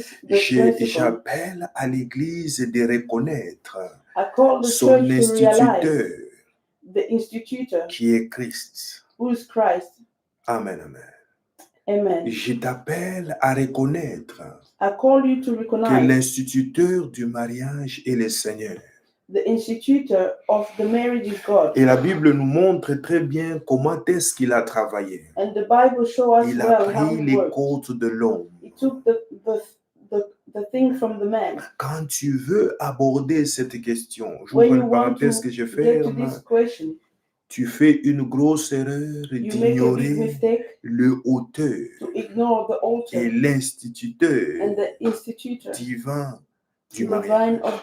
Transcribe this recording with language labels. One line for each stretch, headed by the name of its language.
French: J'appelle à l'Église de reconnaître son instituteur qui est Christ. Amen, amen. Amen. Je t'appelle à reconnaître que l'instituteur du mariage est le Seigneur.
English: The institutor of the marriage is God.
French: Et la Bible nous montre très bien comment est-ce qu'il a travaillé.
English: And the Bible shows us
French: Il a pris les côtes de l'homme.
English: He took the thing from the man.
French: Quand tu veux aborder cette question, j'ouvre une parenthèse que je ferme. Tu fais une grosse erreur d'ignorer le auteur et l'instituteur divin du mariage.